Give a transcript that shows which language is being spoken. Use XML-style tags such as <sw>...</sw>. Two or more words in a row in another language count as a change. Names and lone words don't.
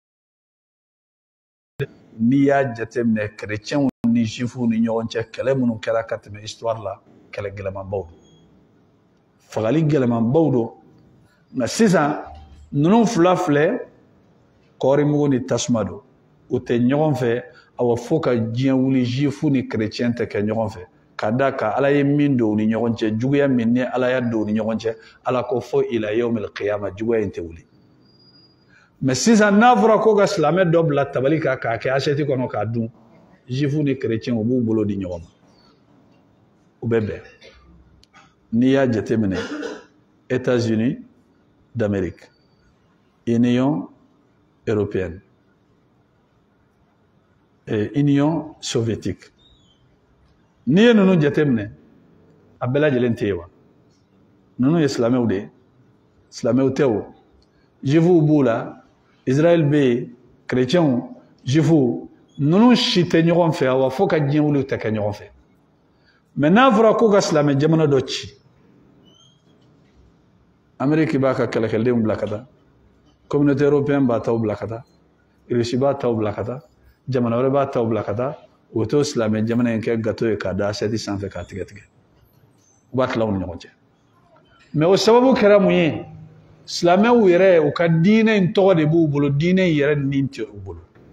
<bm>n'i y'a jateminɛ chrétiens ni juifs ni ɲɔgɔn cɛ kɛlɛ minnu kɛra ka tɛmɛ histoire la kɛlɛ gɛlɛmanbaw don fagali gɛlɛmanbaw don nka sisan ninnu fila filɛ kɔɔrimugu ni tasuma don u tɛ ɲɔgɔn fɛ awa fo ka diɲɛ wuli juifs ni chrétiens tɛ kɛ ɲɔgɔn fɛ ka da kan Ala ye min don u ni ɲɔgɔn cɛ juguya min ni Ala y'a don u ni ɲɔgɔn cɛ Ala ko fo</bm> <ar>إلى يوم القيامة</ar> <bm>juguya in tɛ wuli mais sisan n'a fɔra ko ka silamɛ dɔ bila tabali kan k'a kɛ assiette kɔnɔ k'a dun juifs ni chrétiens u b'u bolo di ɲɔgɔn ma u bɛ bɛn n'i y'a jateminɛ États-Unis d'Amérique Union européenne et Union soviétique n'i ye ninnu jateminɛ a bɛɛ lajɛlen tɛ yen wa ninnu ye silamɛw de ye silamɛw tɛ o juifs b'u la Israël bɛ yen chrétiens juifs ninnu si tɛ ɲɔgɔn fɛ wa fo ka diɲɛ wuli tɛ kɛ ɲɔgɔn fɛ mais n'a fɔra ko ka silamɛ jamana dɔ ci Amérique b'a ka kɛlɛkɛdenw bila ka taa communauté européenne b'a taw bila ka taa Russie b'a taw bila ka taa jamana wɛrɛ b'a taw bila ka taa o to silamɛ jamana in kɛ gâteau ye k'a da assiette sanfɛ k'a tigɛ tigɛ u b'a tila u ni ɲɔgɔn cɛ mais o sababu kɛra mun ye silamɛw yɛrɛ u ka diinɛ in tɔgɔ de b'u bolo diinɛ in yɛrɛ nin tɛ u bolo</bm>